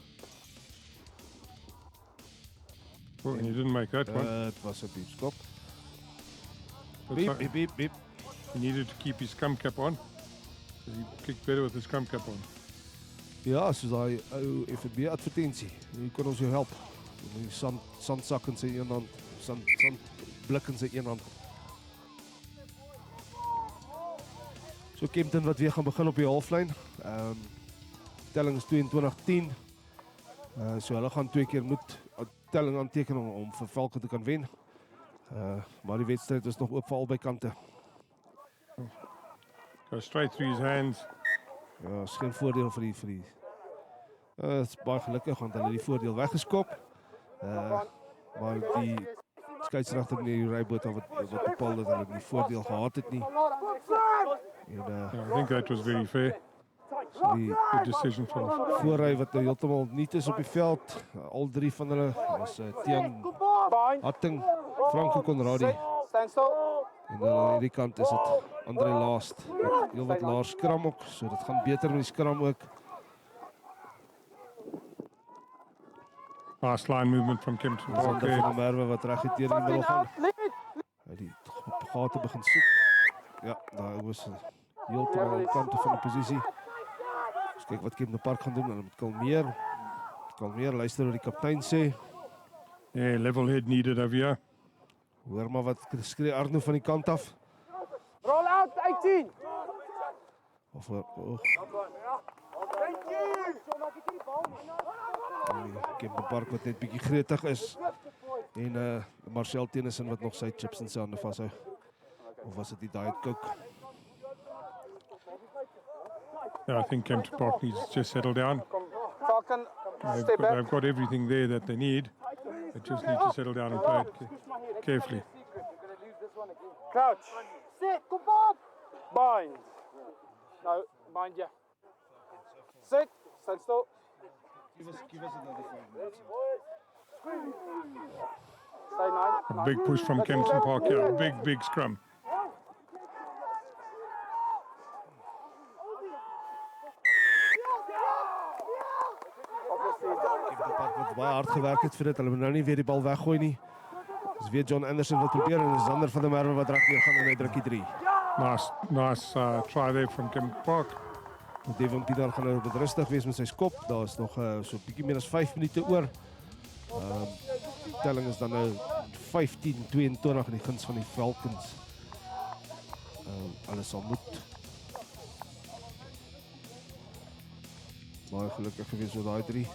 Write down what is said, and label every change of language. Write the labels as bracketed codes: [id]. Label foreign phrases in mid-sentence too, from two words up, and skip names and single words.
[en] Oh, and he didn't make that one. [af] Het was 'n beep skop. Beep, beep, beep. [en] He needed to keep his scrum cap on. He kicked better with his scrum cap on. [af] Ja, soos daai ou FB advertensie. Hier kon ons jou help. Die sandsak in sy een hand, sandblik in sy een hand. So Kempton wat weer gaan begin op die halflyn. Telling is 22-10. So hulle gaan 2 keer moet telling aanteken om vir Falcon te kan wen. Maar die wedstryd is nog oop vir albei kante. [en] Go straight through his hands. [af] Ja, is geen voordeel vir die. Is baie gelukkig want hulle het die voordeel weggeskop. Maar die skeieregter in die ryboot wat bepaal dat hulle die voordeel gehad het nie. [en] I think that was very fair. [af] So die [en] decision from [af] voorry wat nou heeltemal nuut is op die veld. Al 3 van hulle is Tian Hatting, Franco Conradi. En dan aan hierdie kant is dit Andre Laast. Heel wat laer skram ook, so dit gaan beter met die skram ook. [en] Last line movement from Kempton Park. [af] Van Merwe wat reg het deur die middel gaan. Hy die gate begin soek. Ja, daar was heeltemal aan kante van die posisie. Dus kyk wat Kempton Park gaan doen. Hulle moet kalmeer, luister wat die kaptein sê. [en] Yeah, level head needed over here. [af] Hoor maar wat skree Arno van die kant af. [en] Roll out 18. [af] Of Kempton Park wat net bietjie gretig is. En Marcel Tennyson wat nog sy chips in sy hande vashou. Of was dit die Diet Coke? [en] Yeah, I think Kempton Park needs to just settle down. Falcon, They've got everything there that they need. They just need to settle down and play it carefully. [af] Crouch. Sit, kom op. Bind. Nou, bind je. [en] Sit, stand still. Give us another 5 minutes. Stay nine. A big push from Kempton Park here. Big scrum. [af] Wat baie hard gewerk het vir dit. Hulle moet nou nie weer die bal weggooi nie. Dis weer John Anderson wat probeer en dis Zander van der Merwe wat reg weer gaan en hy drukkie 3. [en] Nice try there from Kempton Park. [af] Devon Pienaar gaan nou bedrustig wees met sy skop. Daar is nog so 'n bietjie meer as 5 minute oor. Die telling is dan nou 15-22 in die guns van die Falcons. Alles sal moet. Baie gelukkig gewees met daai 3.